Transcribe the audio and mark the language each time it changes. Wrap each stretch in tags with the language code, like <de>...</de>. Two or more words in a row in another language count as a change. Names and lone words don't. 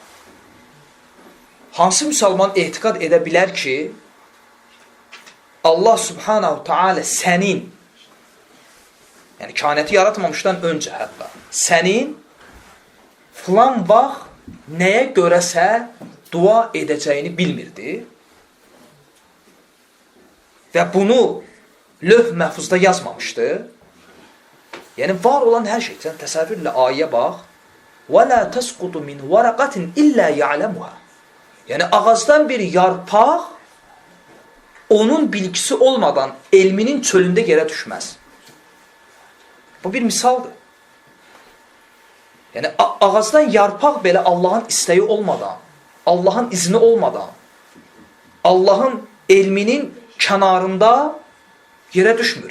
<az>Hansı müsəlman etiqad edə bilər ki, Allah</az> <ar>سبحانه تعالى</ar> <az>sənin, yəni kainatı yaratmamışdan öncə hətta, sənin filan vaxt nəyə görəsə dua edəcəyini bilmirdi və bunu lövh məhfuzda yazmamışdı. Yəni, var olan hər şey, sən təsəvvürlə ayəyə bax,</az> <ar>وَلَا تَسْقُطُ مِنْ وَرَقَةٍ إِلَّا يَعْلَمُهَا.</ar> <az>Yəni, ağacdan bir yarpaq onun bilgisi olmadan elminin çölündə yerə düşməz. Bu bir misaldır. Yəni, ağacdan yarpaq belə Allahın istəyi olmadan, Allahın izni olmadan, Allahın elminin kənarında yerə düşmür.</az>